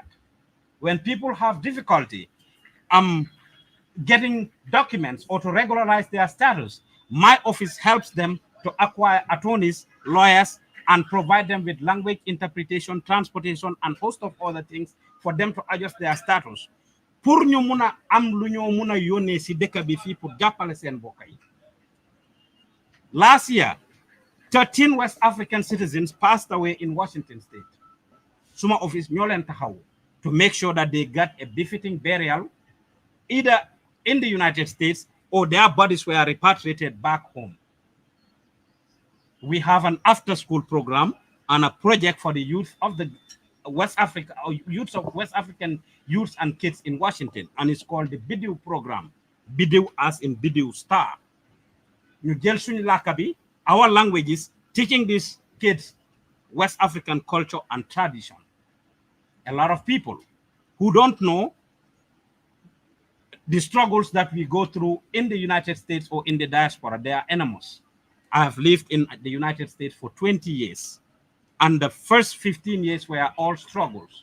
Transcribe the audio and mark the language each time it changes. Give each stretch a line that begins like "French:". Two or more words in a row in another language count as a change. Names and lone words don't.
English: When people have difficulty getting documents or to regularize their status, my office helps them to acquire attorneys, lawyers, and provide them with language interpretation, transportation, and host of other things for them to adjust their status.
Wolof: Pour ñu mëna am lu ñu mëna yónnee ci dëkk bi fii pour jàppale seen mbokk yi.
English: Last year, 13 West African citizens passed away in Washington State.
Wolof: Suma office ñoo leen taxaw
English: to make sure that they got a befitting burial either in the United States or their bodies were repatriated back home. We have an after-school program and a project for the youth of the West Africa, or youths of West African youths and kids in Washington, and it's called the BIDIW program. BIDIW as in BIDIW star.
Wolof: Ñu jël suñu làkk bi,
English: our languages, teaching these kids West African culture and tradition. A lot of people who don't know the struggles that we go through in the United States or in the diaspora, they are enormous. I have lived in the United States for 20 years, and the first 15 years were all struggles.